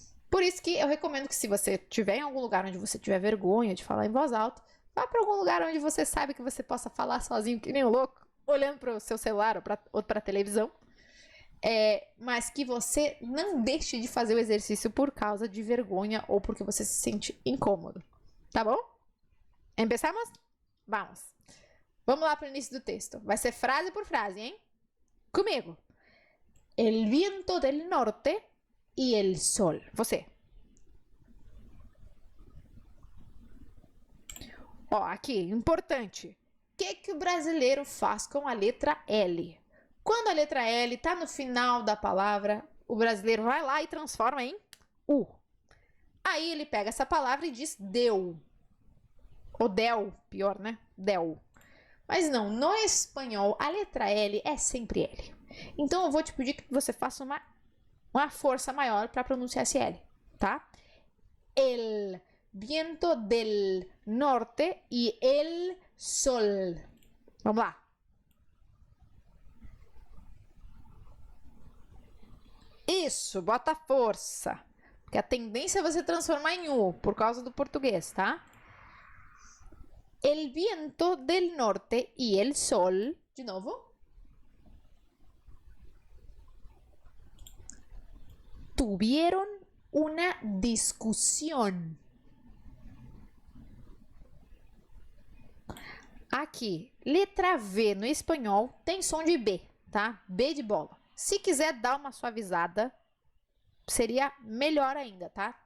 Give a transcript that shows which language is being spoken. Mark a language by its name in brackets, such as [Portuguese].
[Portuguese] Por isso que eu recomendo que se você estiver em algum lugar onde você tiver vergonha de falar em voz alta, vá para algum lugar onde você sabe que você possa falar sozinho, que nem um louco, olhando para o seu celular ou para a televisão. Mas que você não deixe de fazer o exercício por causa de vergonha ou porque você se sente incômodo. Tá bom? [Spanish] Empezamos? Vamos. [Portuguese] Vamos lá para o início do texto. Vai ser frase por frase, hein? Comigo. [Spanish] El viento del norte y el sol. [Portuguese] Você. Ó, aqui, importante. O que o brasileiro faz com a letra L? Quando a letra L está no final da palavra, o brasileiro vai lá e transforma em U. Aí ele pega essa palavra e diz deu. Ou del, pior, né? Del. Mas não, no espanhol, a letra L é sempre L. Então, eu vou te pedir que você faça uma força maior para pronunciar esse L, tá? [Spanish] El viento del norte y el sol. [Portuguese] Vamos lá. Isso, bota força. Porque a tendência é você transformar em U, por causa do português, tá? [Spanish] El viento del norte y el sol. [Portuguese] De novo. [Spanish] Tuvieron una discusión. [Portuguese] Aqui, letra V no espanhol tem som de B, tá? B de bola. Se quiser dar uma suavizada, seria melhor ainda, tá?